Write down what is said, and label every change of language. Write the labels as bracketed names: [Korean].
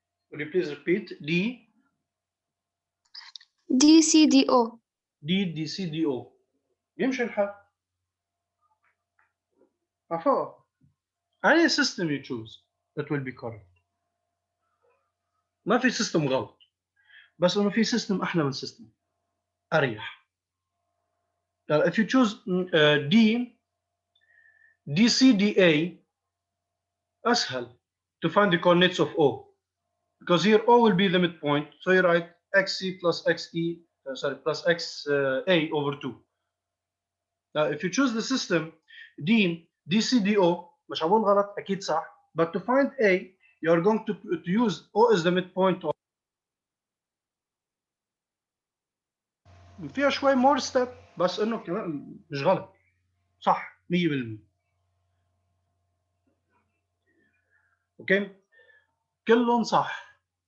[English] Would you please repeat? D, D, C, D, O. D, D, C, D, O. [Arabic] يمشي الحال. عفوا. [English] Any system you choose, that will be correct. [Arabic] ما في system غلط. بس انه في system احلى من system. اريح. [English] If you choose D, DC, DA, [Arabic] أسهل [English] to find the coordinates of O. Because here O will be the midpoint, so you write XC plus XE, plus XA over 2. Now, if you choose the system D, DC, DO, [Arabic] مش هقول غلط, أكيد صح. [English] But to find A, you are going to use O as the midpoint of. [Arabic] فيها شوي [English] more step, [Arabic] بس إنه كمان مش غلط. صح 100%. اوكي كلهم صح.